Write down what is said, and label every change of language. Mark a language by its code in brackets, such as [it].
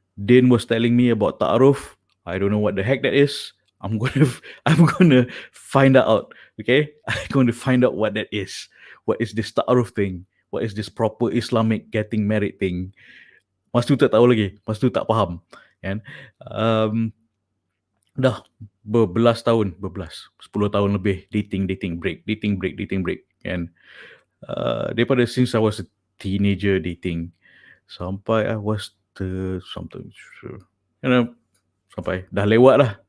[en] Din was telling me about ta'aruf. I don't know what the heck that is. I'm gonna find out. Okay, I'm going to find out what that is. What is this ta'aruf thing? What is this proper Islamic getting married thing? [ms] Mas tu tak tahu lagi. Mas tu tak faham. Kan? Dah berbelas tahun, 10 tahun lebih [en] dating break. And [ms] daripada [en] since I was a teenager dating [ms] sampai [en] I was something, you know, [ms] sampai dah lewat lah.